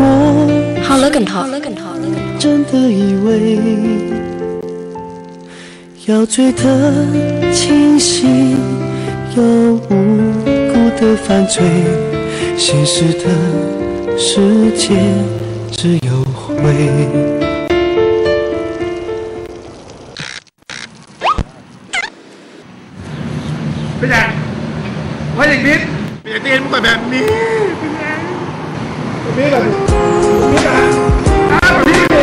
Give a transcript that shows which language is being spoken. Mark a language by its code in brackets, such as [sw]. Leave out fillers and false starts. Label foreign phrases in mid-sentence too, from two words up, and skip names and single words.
[th] เขาเลิกกันเถอะ [zh] 真的以为要醉得清醒，又无辜的犯罪，现实的世界只有灰。 [th] เป็นไงว่าอย่างนี้เปลี่ยนเตียนมันก็แบบนี้เป็นไงแบบนี้แบบแบบนี้